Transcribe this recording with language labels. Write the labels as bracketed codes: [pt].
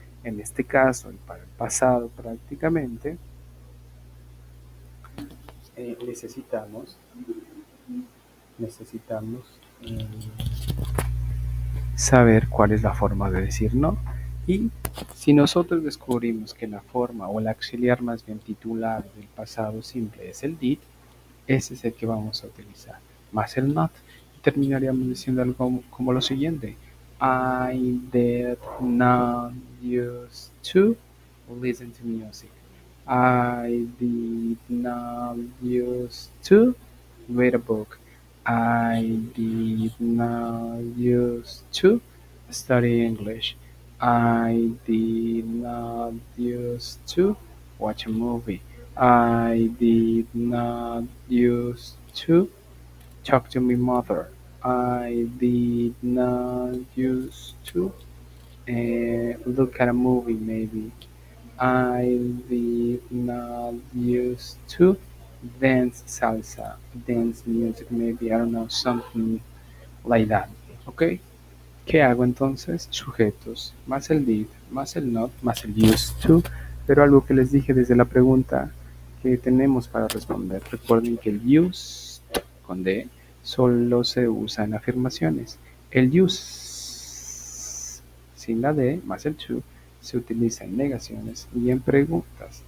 [es] En este caso, y para el pasado prácticamente, necesitamos necesitamos eh, saber cuál es la forma de decir no. Y si nosotros descubrimos que la forma o el auxiliar más bien titular del pasado simple es el did, ese es el que vamos a utilizar, más el not. Y terminaríamos diciendo algo como lo siguiente. [en] I did not used to listen to music. I did not used to read a book. I did not used to study English. I did not used to watch a movie. I did not used to talk to my mother. I did not used to look at a movie maybe. I did not used to dance salsa, dance music maybe, I don't know, something like that. [es] ¿Ok? ¿Qué hago entonces? Sujetos, más el did, más el not, más el used to, pero algo que les dije desde la pregunta que tenemos para responder. Recuerden que el used con D solo se usa en afirmaciones. El use sin la D más el to se utiliza en negaciones y en preguntas.